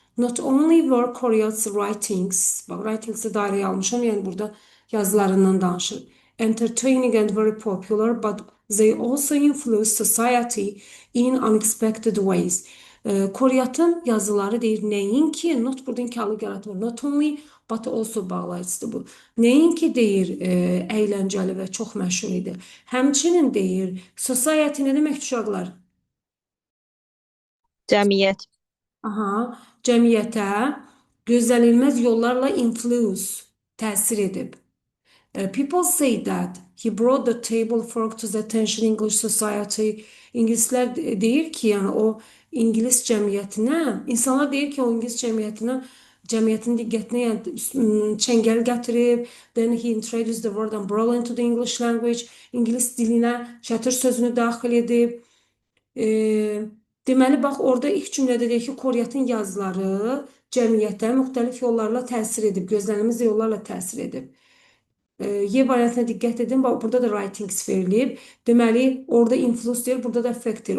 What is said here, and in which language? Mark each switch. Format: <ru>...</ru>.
<en>Not only were Korea's writings,</en> <az>bak writings'i daireye almışam, yani burada yazılarından danışır.</az> <en>Entertaining and very popular, but they also influenced society in unexpected ways.</en> <az>Koreatın yazıları deyir nəinki, not burada inkarlı yaratmır.</az> <en>Not only but also</en> <az>bağlayıcıdır bu. Nəinki deyir əyləncəli və çox məşhur idi. Həmçinin deyir society nə demək uşaqlar? Cəmiyyət. Aha, cəmiyyətə gözlənilməz yollarla influence, təsir edib.</az> <en>People say that he brought the table fork to the attention English society.</en> <az>İngilislər deyir ki, yəni o İngilis cəmiyyətinə, insanlar deyir ki, o İngilis cəmiyyətinə, cəmiyyətin diqqətinə yəni çəngəl gətirib.</az> <en>Then he introduced the word umbrella into the English language.</en> <az>İngilis dilinə çətir sözünü daxil edib. Deməli, bax, orada ilk cümlədə deyək ki, Koreatın yazıları cəmiyyətə müxtəlif yollarla təsir edib, gözlənilməz yollarla təsir edib. Y variantına diqqət edin. Bax, burada da writings verilib. Deməli, orada influence deyil, burada da effect deyil.</az>